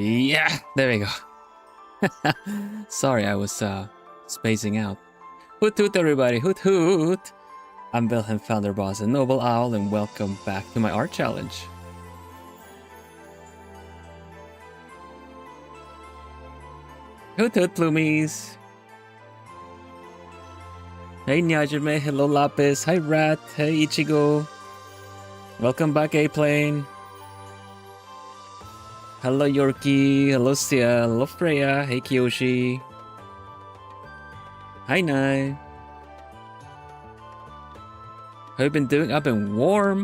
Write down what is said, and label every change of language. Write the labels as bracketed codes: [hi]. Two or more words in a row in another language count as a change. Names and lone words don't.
[en] Yeah, there we go. Sorry, I was spacing out. Hoot hoot everybody, hoot hoot! I'm Vilhelm, Vanderbos, a noble owl, and welcome back to my art challenge. Hoot hoot plumies! Hey Nyajime, hello Lapis, hi Rat, hey Ichigo. Welcome back A-Plane. Hello Yorkie, hello Sia, hello Freya, hey Kiyoshi. Hi Nai. How you been doing? I've been warm.